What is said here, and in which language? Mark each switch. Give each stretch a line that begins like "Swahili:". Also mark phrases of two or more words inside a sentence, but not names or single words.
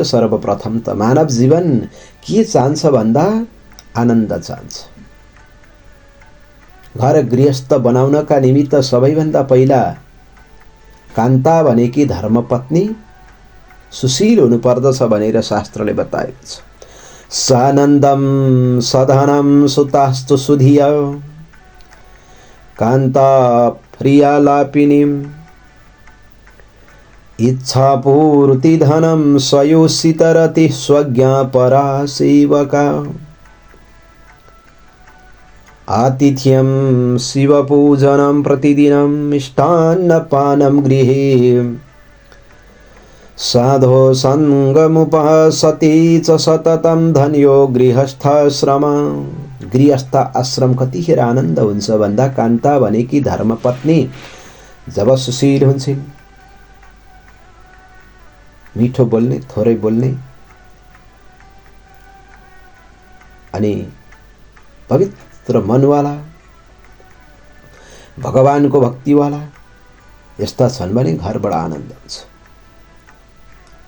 Nepali: सर्वप्रथम त मानव जीवन के चाहन्छ भन्दा आनन्द चाहन्छ। घर गृहस्थ बनाउनका निमित्त सबैभन्दा पहिला कान्ता भनेकी धर्मपत्नी सुशील हुनुपर्दछ भनेर शास्त्रले बताएको छ।
Sanskrit: सानन्दम सधनम सुतास्तु सुधिया कान्ता प्रियालापिनीम इच्छापूर्ति धनम स्वयोषितरति स्वज्ञापरा सेवका आतिथ्यम शिवपूजनम प्रतिदिनम मिष्टान्नपानं गृहे साधो संगमुपहसति च सततं धन्यो गृहस्थाश्रम।
Nepali: गृहस्थ आश्रम कतिखेर आनन्द हुन्छ भन्दा कान्ता भनेकी धर्मपत्नी जब सुशील हुन्छन्, मिठो बोल्ने, थोरै बोल्ने अनि पवित्र मनवाला, भगवानको भक्तिवाला यस्ता छन् भने घर बडा आनन्द हुन्छ।